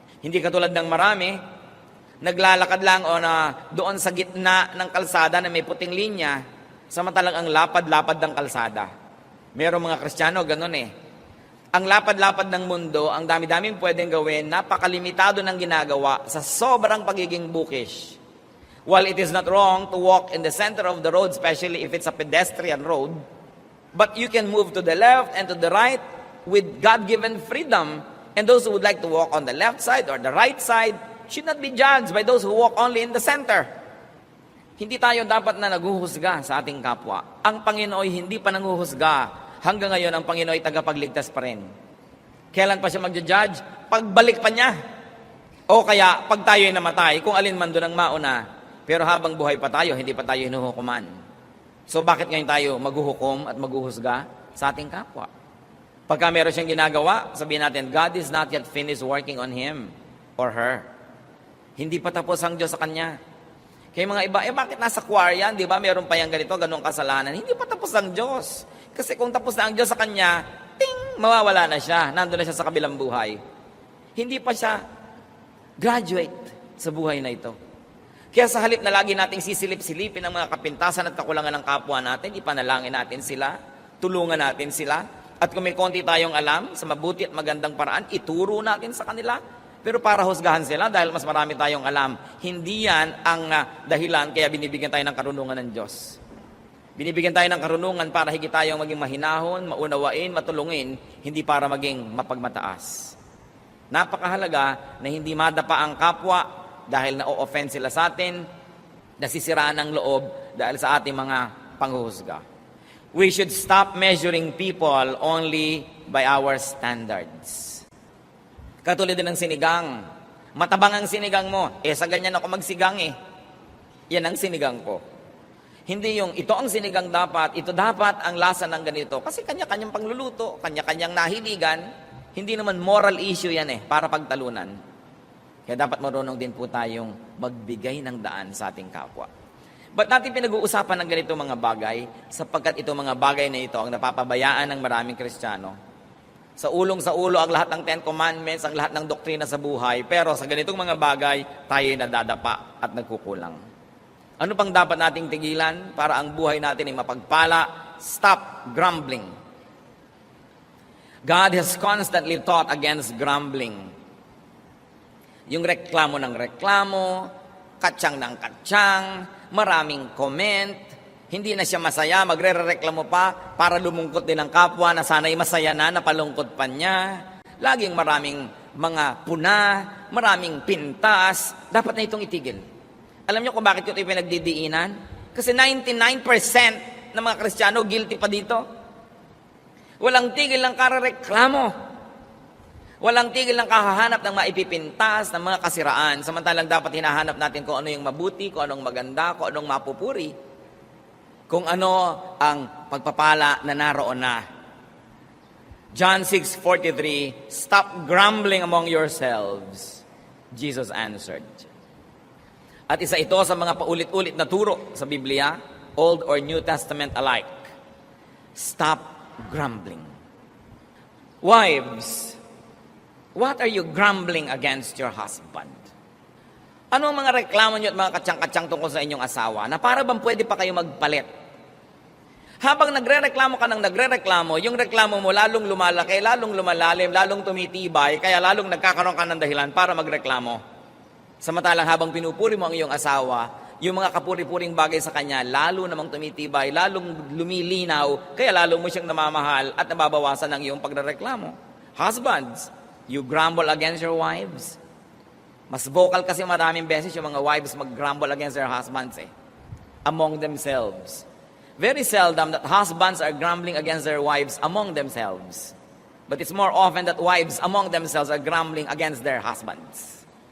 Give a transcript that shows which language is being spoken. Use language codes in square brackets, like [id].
[tl] Hindi katulad ng marami, naglalakad lang o na doon sa gitna ng kalsada na may puting linya, samantalang ang lapad-lapad ng kalsada. Merong mga Kristiyano, ganun Ang lapad-lapad ng mundo, ang dami-daming pwedeng gawin, napakalimitado ng ginagawa sa sobrang pagiging bookish. [en] While it is not wrong to walk in the center of the road, especially if it's a pedestrian road, but you can move to the left and to the right with God-given freedom. And those who would like to walk on the left side or the right side should not be judged by those who walk only in the center. [tl] Hindi tayo dapat na naghuhusga sa ating kapwa. Ang Panginoon hindi pa nanghuhusga. Hanggang ngayon, ang Panginoon ay tagapagligtas pa rin. Kailan pa siya magja-judge? Pagbalik pa niya. O kaya, pag tayo ay namatay, kung alin man doon ang mauna, pero habang buhay pa tayo, hindi pa tayo hinuhukuman. So bakit ngayon tayo maghuhukom at maghuhusga sa ating kapwa? Pagka meron siyang ginagawa, sabihin natin, [en] God is not yet finished working on him or her. [tl] Hindi pa tapos ang Diyos sa kanya. Kaya mga iba, bakit nasa choir yan? Di ba? Meron pa yung ganito, ganong kasalanan. Hindi pa tapos ang Diyos. Kasi kung tapos na ang Diyos sa kanya, ting, mawawala na siya. Nandun na siya sa kabilang buhay. Hindi pa siya graduate sa buhay na ito. Kaya sa halip na lagi nating sisilip-silipin ang mga kapintasan at kakulangan ng kapwa natin, ipanalangin natin sila, tulungan natin sila, at kung may konti tayong alam sa mabuti at magandang paraan, ituro natin sa kanila. Pero para husgahan sila dahil mas marami tayong alam, hindi yan ang dahilan kaya binibigyan tayo ng karunungan ng Diyos. Binibigyan tayo ng karunungan para higit tayong maging mahinahon, maunawain, matulungin, hindi para maging mapagmataas. Napakahalaga na hindi madapa ang kapwa dahil na-o-offend sila sa atin, nasisiraan ang loob dahil sa ating mga panghuhusga. [en] We should stop measuring people only by our standards. [tl] Katulad din ng sinigang. Matabang ang sinigang mo. Sa ganyan ako magsigang Yan ang sinigang ko. Hindi yung, ito ang sinigang dapat, ito dapat ang lasa ng ganito. Kasi kanya-kanyang pangluluto, kanya-kanyang nahiligan. Hindi naman moral issue yan para pagtalunan. Kaya dapat marunong din po tayong magbigay ng daan sa ating kapwa. Ba't natin pinag-uusapan ng ganito mga bagay? Sapagkat itong mga bagay na ito ang napapabayaan ng maraming Kristiyano. Sa ulo ang lahat ng Ten Commandments, ang lahat ng doktrina sa buhay. Pero sa ganitong mga bagay, tayo nadadapa at nagkukulang. Ano pang dapat nating tigilan para ang buhay natin ay mapagpala? [en] Stop grumbling. God has constantly taught against grumbling. [tl] Yung reklamo ng reklamo, katsang ng katsang, maraming comment, hindi na siya masaya, magre-reklamo pa para lumungkot din ang kapwa na sana'y masaya na, napalungkot pa niya. Laging maraming mga puna, maraming pintas, dapat na itong itigil. Alam niyo kung bakit ito pinagdidiinan? Kasi 99% ng mga Kristiyano guilty pa dito. Walang tigil ng karareklamo. Walang tigil ng kahahanap ng maipipintas, ng mga kasiraan. Samantalang dapat hinahanap natin kung ano yung mabuti, kung anong maganda, kung anong mapupuri. Kung ano ang pagpapala na naroon na. [en] John 6:43, "Stop grumbling among yourselves," Jesus answered. [tl] At isa ito sa mga paulit-ulit na turo sa Biblia, [en] Old or New Testament alike. Stop grumbling. Wives, what are you grumbling against your husband? [tl] Ano ang mga reklamo niyo at mga katsang-katsang tungkol sa inyong asawa na para bang pwede pa kayo magpalit? Habang nagre-reklamo ka ng nagre-reklamo, yung reklamo mo lalong lumalaki, lalong lumalalim, lalong tumitibay, kaya lalong nagkakaroon ka ng dahilan para magreklamo. Samantalang habang pinupuri mo ang iyong asawa, yung mga kapuri-puring bagay sa kanya, lalo namang tumitibay, lalong lumilinaw, kaya lalo mo siyang namamahal at nababawasan ang iyong pagrereklamo. [en] Husbands, you grumble against your wives. [tl] Mas vocal kasi maraming beses yung mga [en] wives mag-grumble against their husbands among themselves. Very seldom that husbands are grumbling against their wives among themselves. But it's more often that wives among themselves are grumbling against their husbands.